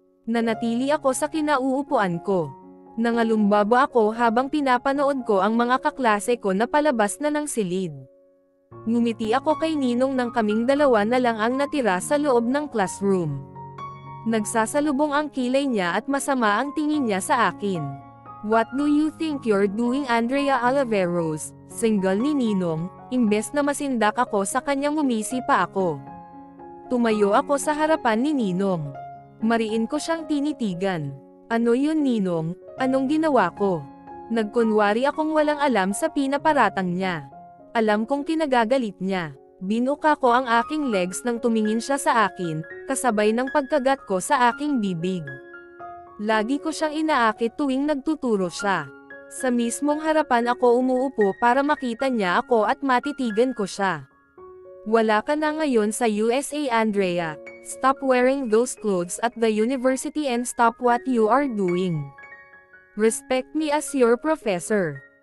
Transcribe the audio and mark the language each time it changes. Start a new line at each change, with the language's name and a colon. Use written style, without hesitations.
Filipino: Nanatili ako sa kinauupuan ko. Nangalumbabo ako habang pinapanood ko ang mga kaklase ko na palabas na ng silid. Ngumiti ako kay Ninong nang kaming dalawa na lang ang natira sa loob ng classroom. Nagsasalubong ang kilay niya at masama ang tingin niya sa akin.
English: What do you think you're doing, Andrea Oliveros?
Filipino: Single ni Ninong, imbes na masindak ako sa kanya ngumisi pa ako. Tumayo ako sa harapan ni Ninong. Mariin ko siyang tinitigan. Ano yun, Ninong? Anong ginawa ko? Nagkunwari akong walang alam sa pinaparatang niya. Alam kong kinagagalit niya. Binuka ko ang aking legs nang tumingin siya sa akin, kasabay ng pagkagat ko sa aking bibig. Lagi ko siyang inaakit tuwing nagtuturo siya. Sa mismong harapan ako umuupo para makita niya ako at matitigan ko siya. Wala ka na ngayon sa USA, Andrea.
English: Stop wearing those clothes at the university and stop what you are doing. Respect me as your professor.